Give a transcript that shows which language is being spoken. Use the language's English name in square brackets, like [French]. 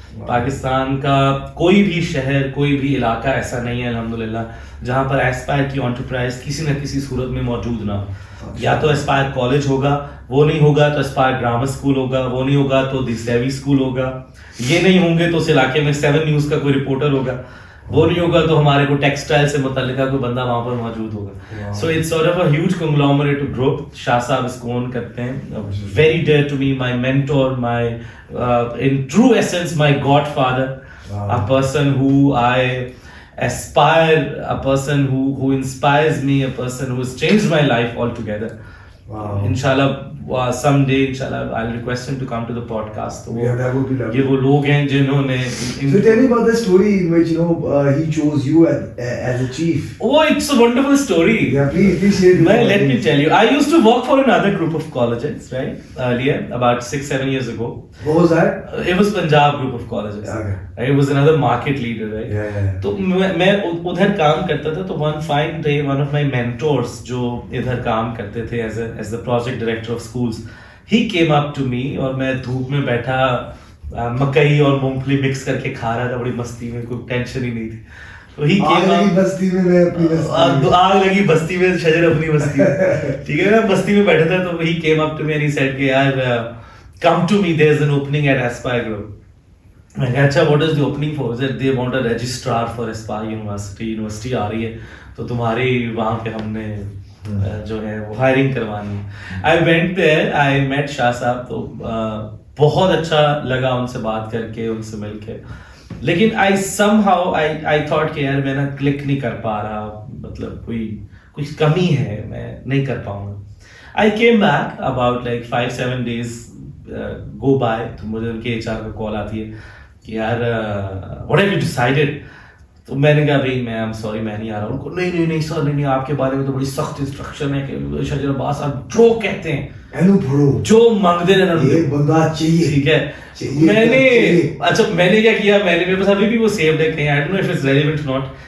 [Urdu] پاکستان کا کوئی بھی شہر, کوئی بھی علاقہ ایسا نہیں ہے الحمدللہ جہاں پر ایسپائر کی انٹرپرائز کسی نہ کسی صورت میں موجود نہ ہو. یا تو ایسپائر کالج ہوگا, وہ نہیں ہوگا تو ایسپائر گرامر اسکول ہوگا, وہ نہیں ہوگا تو دی سیوی اسکول ہوگا, یہ نہیں ہوں گے تو اس علاقے میں 7 نیوز کا کوئی رپورٹر ہوگا, وہ نہیں ہوگا تو ہمارے کو ٹیکسٹائل سے متعلقہ کوئی بندہ وہاں پر موجود ہوگا. [English] So it's sort of a huge conglomerate group. [Urdu] شاہ صاحب اس کو اون کرتے ہیں, [English] Very dear to me, my mentor, my in true essence my godfather, a person who I aspire, a person who inspires me, a person who has changed my life altogether. Inshallah someday inshallah I'll request him to come to the podcast. That would be lovely. [Urdu] یہ وہ لوگ ہیں جنہوں نے [English] So tell me about the story in which he chose you as a chief. Oh, it's a wonderful story. Yeah, please share it. Let me tell you, I used to work for another group of colleges, right, earlier, about 6-7 years ago. What was that? It was Punjab group of colleges. Okay. It was another market leader, right? Yeah. [Urdu] تو میں ادھر کام کرتا تھا. تو [English] one fine day one of my mentors [Urdu] جو ادھر کام کرتے تھے [English] as the project director of schools, he came up to me, [Urdu] اور میں دھوپ میں بیٹھا مکئی اور مونگ پھلی مکس کر کے کھا رہا تھا بڑی مستی میں, کوئی ٹینشن ہی نہیں تھی. [English] تو he came up, [Urdu] بستی میں آگ لگی بستی میں, شجر اپنی بستی میں, ٹھیک ہے. میں بستی میں بیٹھا تھا, [English] تو he came up to me and he said [Urdu] کہ یار [English] come to me, there's an opening at Aspire Group. [Urdu] میں کہا اچھا, [English] what is the opening for? He said they want a registrar for Aspire University [Urdu] آ رہی ہے, تو تمہاری وہاں پہ ہم نے جو ہے وہ ہائرنگ کروانی ہے. [English] I went there, I met [Urdu] شاہ صاحب, تو بہت اچھا لگا ان سے بات کر کے, ان سے مل کے. لیکن [English] I somehow I thought [Urdu] کہ یار میں نا کلک نہیں کر پا رہا, مطلب کوئی کمی ہے, میں نہیں کر پاؤں گا. [English] I came back about like 5-7 days go by, [Urdu] تو مجھے ان کے HR کا کال آتی ہے کہ یار [English] what have you decided? [Urdu] تو میں نے کہا بھائی میں [English] I'm sorry [Urdu] میں نہیں آ رہا. ان کو نہیں سر, نہیں, آپ کے بارے میں تو بڑی سخت انسٹرکشن ہے کہ شجر عباس صاحب جو کہتے ہیں جو مانگتے ہیں ایک بندہ چاہیے, ٹھیک ہے. میں نے اچھا میں نے کیا کیا, میں نے میرے پاس ابھی بھی وہ سیوڈ ہے کہیں, [English] I don't know if it's relevant or not.